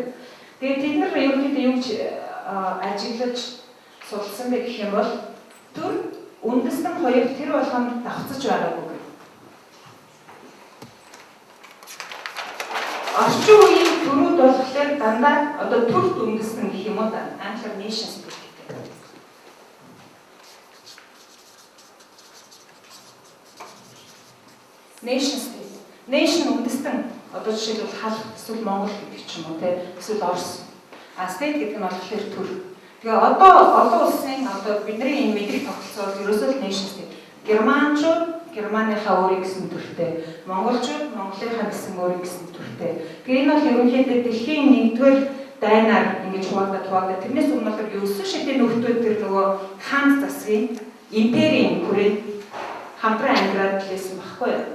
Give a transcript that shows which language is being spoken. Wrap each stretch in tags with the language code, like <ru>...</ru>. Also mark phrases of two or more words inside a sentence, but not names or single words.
<mn>Тэгээд тэд нар ерөнхийдөө юу гэж ажиглаж судалсан бэ гэх юм бол төр үндэстэн хоёр тэр болгонд давцаж байгаагүй. Орчин үеийн төрүүд болохоор дандаа одоо төрд үндэстэн гэх юм уу да англиар</mn> <en>nation state</en> <mn>гэдэг.</mn> <en>Nation state.</en> <mn>Nation үндэстэн одоо жишээлбэл хал эсвэл Монгол гэдэг ч юм уу эсвэл Орос. State гэдэг нь болохоор төр. Тэгээ одоо олон улсын одоо бидний энэ мэдрэг тогтолцоол ерөөсөө</mn> <en>nation state.</en> <mn>Германчууд Германыхаа өөрийн гэсэн төртэй, монголчууд Монголынхаа гэсэн өөрийн гэсэн төртэй. Тэгээ энэ бол ерөнхийдөө дэлхийн 1-р дайнаар ингэж хуваагдаад тэрнээс өмнө бол ерөөсөө шидийн нөхдүүд тэр нөгөө хаан засгийн империйн хүрээнд хамтран ангираад лээсэн баггүй юу?</mn>